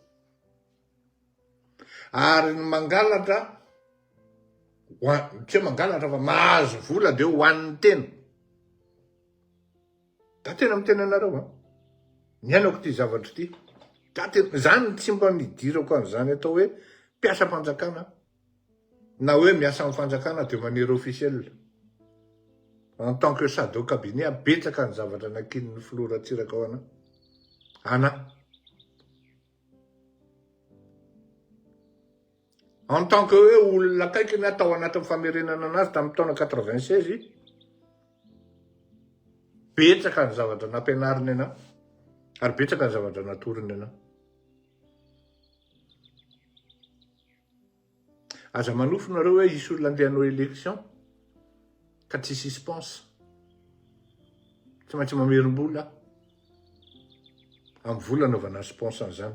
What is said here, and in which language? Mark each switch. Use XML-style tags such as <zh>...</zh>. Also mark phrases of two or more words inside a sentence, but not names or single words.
<mg>Ary ny mangalatra, tsy hoe mangalatra fa mahazo vola de hoan'ny tena. Da tena mitena anareo ny ainako ty zavatra ty. Da tena zany tsy mba nidirako an'izany atao hoe mpiasa fanjakana, na hoe miasa amin'ny fanjakana</mg> <fr>de manière officielle. En tant que chef de cabinet,</fr> <mg>betsaka ny zavatra nakin'ny filoratsiraka ao ana.</mg> <fr>En tant que</fr> <mg>hoe olona kaiky ny atao anatin'ny famerenana anazy tamin'ny taona 96, betsaka ny zavatra nampianariny ana, ary betsaka ny zavatra natoriny ana. Aza manofo nareo hoe isy olona andeha hanao élection ka tsy suspense, tsy maintsy mamerim-bola amin'ny vola anaovana suspense an'izany.</mg>